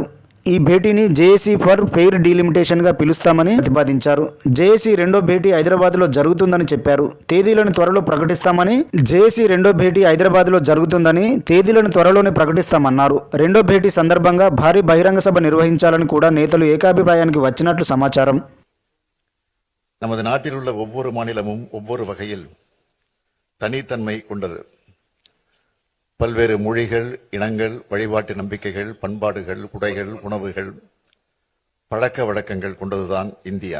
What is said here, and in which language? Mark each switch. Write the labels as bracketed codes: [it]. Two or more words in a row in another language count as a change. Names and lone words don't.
[te] ఈ భేటీని జేఏసీ ఫర్ ఫెయిర్ డీలిమిటేషన్గా పిలుస్తామని ప్రతిపాదించారు. జేఏసీ రెండో భేటీ హైదరాబాద్లో జరుగుతుందని చెప్పారు. తేదీలను త్వరలో ప్రకటిస్తామని జేఏసీ రెండో భేటీ హైదరాబాద్లో జరుగుతుందని తేదీలను త్వరలోనే ప్రకటిస్తామన్నారు. రెండో భేటీ సందర్భంగా భారీ బహిరంగ సభ నిర్వహించాలని కూడా నేతలు ఏకాభిప్రాయానికి వచ్చినట్లు సమాచారం. [ta] நமது நாட்டில் உள்ள ஒவ்வொரு மாநிலமும் ஒவ்வொரு வகையில் தனித்தன்மை கொண்டது. பல்வேறு மொழிகள், இனங்கள், வழிபாட்டு நம்பிக்கைகள், பண்பாடுகள், உடைகள், உணவுகள், பழக்க வழக்கங்கள் கொண்டதுதான் இந்தியா.